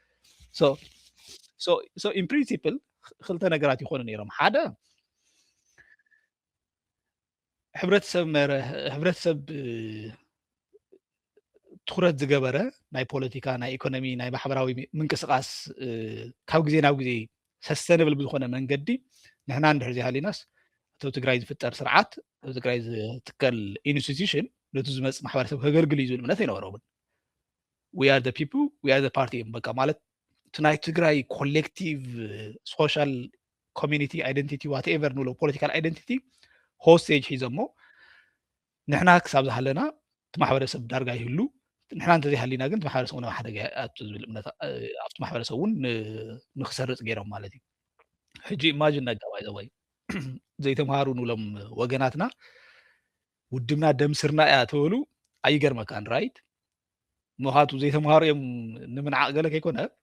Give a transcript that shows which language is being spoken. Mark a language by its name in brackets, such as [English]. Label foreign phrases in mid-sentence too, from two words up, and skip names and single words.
[English] so in principle [Tigrinya] ክልተ ነገራት ይኾኑ ነይሮም ሓደ ሕብረተሰብ ትኩረት ዝገበረ ናይ ፖለቲካ ናይ ኢኮኖሚ ናይ ማሕበራዊ ምንቅስቃስ ካብ ግዜ ናብ ግዜ ሰስተነብል ብዝኾነ መንገዲ ንሕና እንድሕር ዘይሃሊናስ እቲ ትግራይ ዝፍጠር ስርዓት ኣብ ትግራይ ዝትከል ኢንስቲትዩሽን ነቲ ዝመፅእ ማሕበረሰብ ከገልግል እዩ ዝብል እምነት ኣይነበሮምን [English] we are the people we are the party [Tigrinya] በቃ ማለት እቲ ናይ ትግራይ [English] collective social community identity whatever [Tigrinya] ንብሎ [English] political identity hostage [Tigrinya] ሒዞሞ ንሕና ክሳብ ዝሃለና እቲ ማሕበረሰብ ዳርጋ ይህሉ ንሕና እንተዘይሃሊና ግን እቲ ማሕበረሰብ እውን ኣብ ሓደጋ ኣቱ ዝብል እምነት ኣብቲ ማሕበረሰብ እውን ንክሰርፅ ገይሮም ማለት እዩ ሕጂ ኢማጅን ነጋባይ ዘወይ ዘይተምሃሩ ንብሎም ወገናትና ውድብና ደምስርና እያ ተበሉ ኣይገርመካን ራይት ምኻቱ ዘይተምሃሩ እዮም ንምንዓቕ ገለ ከይኮነ